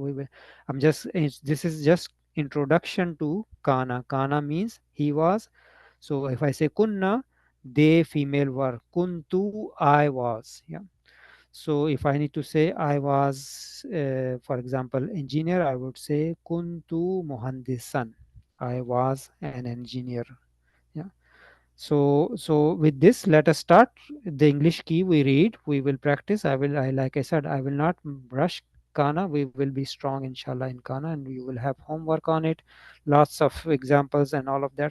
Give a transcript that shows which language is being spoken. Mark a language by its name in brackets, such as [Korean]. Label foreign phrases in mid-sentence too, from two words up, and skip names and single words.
[English] This is just introduction to kana. Kana means he was. So if I say kunna, they female were. Kuntu, I was. Yeah. So if I need to say I was, for example, engineer, I would say [Arabic] kuntu muhandisan. [English] I was an engineer. Yeah. So with this, let us start. The English key we read, we will practice. Like I said, I will not rush Kana. We will be strong, inshallah, in Kana, and you will have homework on it, lots of examples and all of that.